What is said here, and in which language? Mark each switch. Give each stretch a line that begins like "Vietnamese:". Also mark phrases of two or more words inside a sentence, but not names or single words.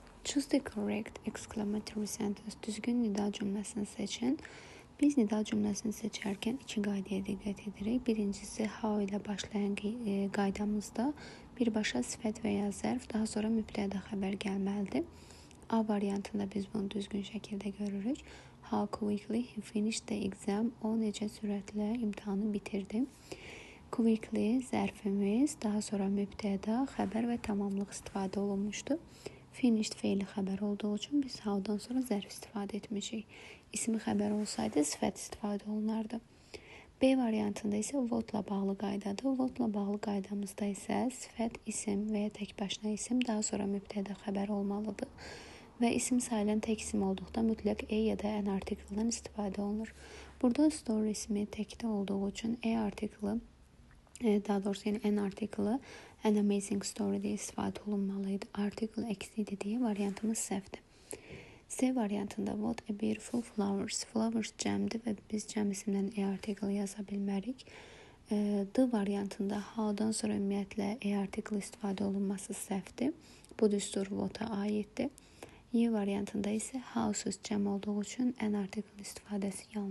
English: Choose the correct exclamatory sentence.
Azerbaijani: Düzgün nida cümləsini seçin. Biz nida cümləsini seçərkən iki qaydaya diqqət edirik. Birincisi, how ilə başlayan qaydamızda birbaşa sifət və ya zərf, daha sonra mübtəda xəbər gəlməlidir. A variantında biz bunu düzgün şəkildə görürük.
English: How quickly he finished the exam.
Azerbaijani: O necə sürətlə imtahanı bitirdi. Quickly zərfimiz, daha sonra mübtəda, xəbər və tamamlıq istifadə olunmuşdu. Finished feili xəbər olduğu üçün biz how'dan sonra zərf istifadə etmişik. İsmi xəbər olsaydı sifət istifadə olunardı. B variantında isə what-la bağlı qaydadır. What-la bağlı qaydamızda isə sifət, isim və ya tək başına isim, daha sonra mübtəda xəbər olmalıdır. Və isim sayılan tək isim olduqda mütləq e ya da an artikeldən istifadə olunur. Burada story ismi təkdə olduğu üçün e artikeli, daha doğrusu yəni an artikeli
English: an amazing story
Azerbaijani: deyə istifadə olunmalıydı. Artikel əksiydi deyə variantımız səhvdir. C variantında
English: what a beautiful flowers.
Azerbaijani: Flowers cəmdir və biz cəm isimdən e artikel yaza bilmərik. D variantında how'dan sonra ümumiyyətlə e artikel istifadə olunması səhvdir. Bu düstur what-a aiddir. Y variantında isə houses cəm olduğu üçün an artikel istifadəsi yanlışdır.